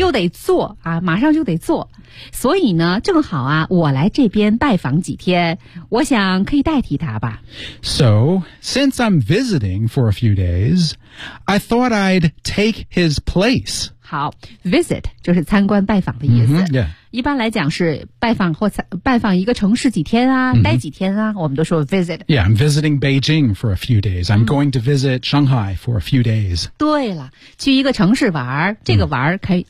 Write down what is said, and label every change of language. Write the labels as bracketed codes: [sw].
[zh] 又得做啊马上就得做所以呢正好啊我来这边拜访几天我想可以代替他吧 [en] So since I'm visiting for a few days I thought I'd take his place [zh] 好 visit 就是参观拜访的意思、 [en] mm-hmm, yeah. [zh] 一般来讲是拜访或拜访一个城市几天啊、 mm-hmm. 待几天啊我们都说 visit [en] Yeah, I'm visiting Beijing for a few days I'm going to visit Shanghai for a few days [zh] 对了去一个城市玩这个玩可以、mm.